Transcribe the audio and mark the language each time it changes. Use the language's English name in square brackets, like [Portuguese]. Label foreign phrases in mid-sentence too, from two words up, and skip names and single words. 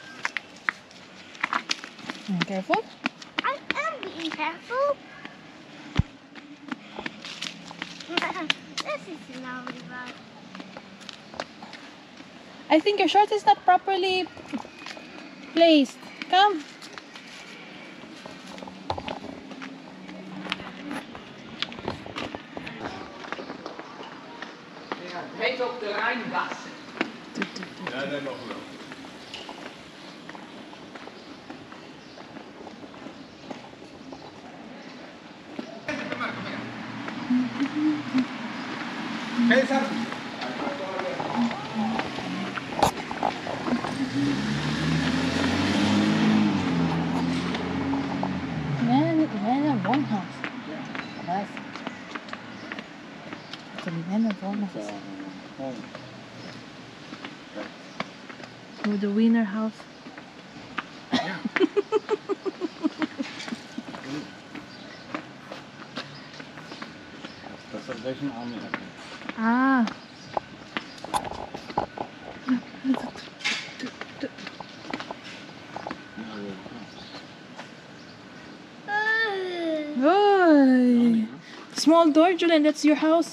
[English] Careful. I am being careful. This is lovely, but I think your shorts is not properly placed. Come. [Dutch] Heet op de Rijnbas. Ja, dat nog wel. César. [German] Vienna Wohnhaus. Was? So die Vienna Wohnhaus. [English] So the Wiener House. [Dutch] Ja. Dat is deze army. Ah. Oy. [English] Small door, Julian, that's your house.